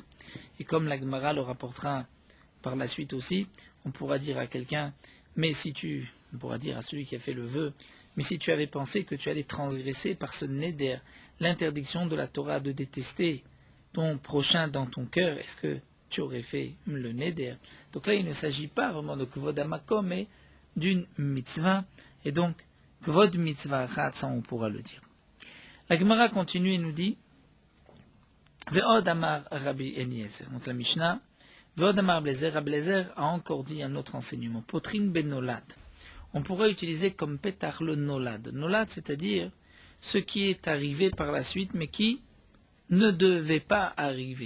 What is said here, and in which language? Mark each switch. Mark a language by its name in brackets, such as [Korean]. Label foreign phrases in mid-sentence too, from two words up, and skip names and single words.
[French] Et comme la Gemara le rapportera par la suite aussi, on pourra dire à quelqu'un, on pourra dire à celui qui a fait le vœu, mais si tu avais pensé que tu allais transgresser par ce neder l'interdiction de la Torah de détester ton prochain dans ton cœur, est-ce que tu aurais fait le neder? Donc là, il ne s'agit pas vraiment de [Hebrew] כבוד המקום, [French] mais d'une mitzvah, et donc [Hebrew] כבוד מצוה אחת, [French] ça on pourra le dire. La Gemara continue et nous dit [Hebrew] ועוד אמר רבי אליעזר. [French] Donc la Mishnah, [Hebrew] ועוד אמר רבי אליעזר [French] a encore dit un autre enseignement, [Hebrew] פותחין בנולד. [French] On pourrait utiliser comme pétard le nolad. Nolad, c'est-à-dire ce qui est arrivé par la suite, mais qui ne devait pas arriver.